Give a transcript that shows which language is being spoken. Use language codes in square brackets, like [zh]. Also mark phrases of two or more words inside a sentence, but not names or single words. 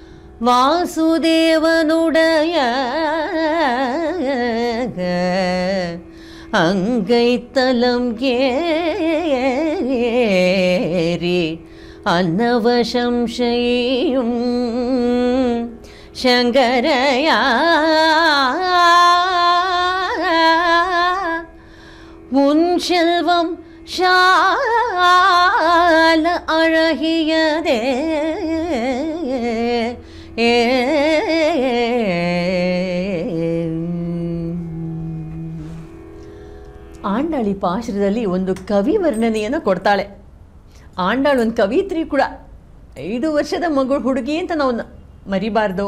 [ta] வாசுதேவனுடைய அங்கைத்தலம் ஏறி அன்னவசம் செய்யும் சங்கரையா உன் செல்வம் சால அழகியதே [kn] ಆಂಡಾಳಿ ಪಾಶುರದಲ್ಲಿ ಒಂದು ಕವಿ ವರ್ಣನೆಯನ್ನು ಕೊಡ್ತಾಳೆ. ಆಂಡಾಳು ಒಂದು ಕವಿತ್ರಿ ಕೂಡ. 5 ವರ್ಷದ ಹುಡುಗಿ ಅಂತ ನಾವು ಮರಿಬಾರ್ದು.